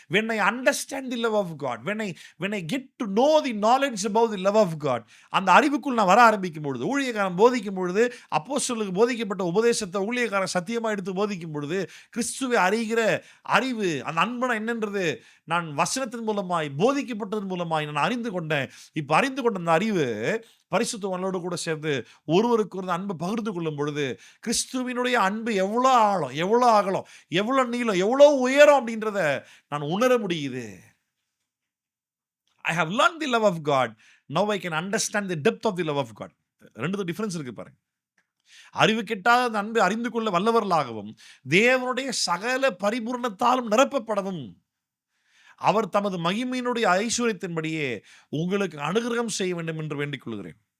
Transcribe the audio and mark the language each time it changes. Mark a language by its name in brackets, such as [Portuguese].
[English] when I understand the love of God, [Tamil] when I get to know the knowledge about the love of God, அந்த அறிவுக்குள் நான் வர ஆரம்பிக்கும் பொழுது, ஊழியக்காரன் போதிக்கும் பொழுது, அப்போஸ்தலருக்கு போதிக்கப்பட்ட உபதேசத்தை ஊழியக்காரன் சத்தியமா எடுத்து போதிக்கும் பொழுது, கிறிஸ்துவை அறிகிற அறிவு, அந்த அன்பனை என்னன்றது நான் வசனத்தின் மூலமாய் போதிக்கப்பட்டதன் மூலமாய் நான் அறிந்து கொண்டேன். இப்ப அறிந்து கொண்ட அந்த அறிவு பரிசுத்தவான்களோடு கூட சேர்ந்து ஒருவருக்கு ஒரு அன்பை பகிர்ந்து கொள்ளும் பொழுது, கிறிஸ்துவினுடைய அன்பு எவ்வளோ ஆழம், எவ்வளோ அகலம், எவ்வளோ நீளம், எவ்வளோ உயரம் அப்படின்றத நான் உணர முடியுது. [English] I have learned the love of God. Now I can understand the depth of the love of God. [Tamil] ரெண்டுத்துக்கும் டிஃபரன்ஸ் இருக்கு பாருங்க. அறிவு கெட்டாத அந்த அன்பை அறிந்து கொள்ள வல்லவர்களாகவும், தேவனுடைய சகல பரிபூரணத்தாலும் நிரப்பப்படவும், அவர் தமது மகிமையினுடைய ஐஸ்வர்யத்தின்படியே உங்களுக்கு அனுகிரகம் செய்ய வேண்டும் என்று வேண்டிக் கொள்கிறேன்.